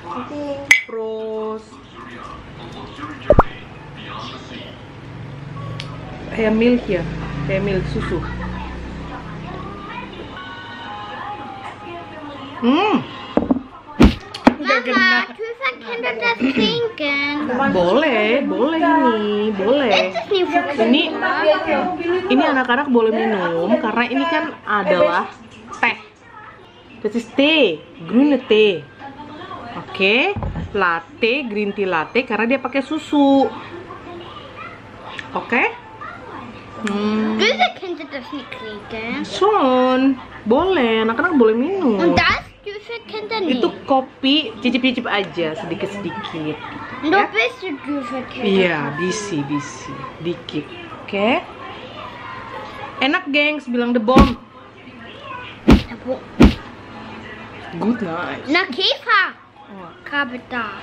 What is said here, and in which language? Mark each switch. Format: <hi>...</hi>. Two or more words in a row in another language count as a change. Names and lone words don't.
<id>Terus kayak milk ya, kayak milk susu.</id> <nl>Mama, hoeveel kinderen dat drinken?</nl> <id>Boleh ini, boleh.</id> <nl>Dit is niet voor kinderen.</nl> <id>Ini anak-anak boleh minum karena ini kan adalah teh.</id> <nl>Dit is thee, groene thee.</nl> <id>Oke, latte,</id> <en>green tea latte</en> <id>karena dia pakai susu. Oke?</id> <nl>Deze kinderen dat niet drinken.</nl> <id>Son, boleh, anak-anak boleh minum.</id> <nl>En dat deze kinderen niet.</nl> <id>Itu kopi, cicip-cicip aja, sedikit-sedikit.</id> <nl>En dat deze deze kinderen.</nl> <id>Iya, bisi, dikit. Oke? Enak, gengs, bilang</id> <en>the bomb. Good night. Na Kiva. Kabeta.</en>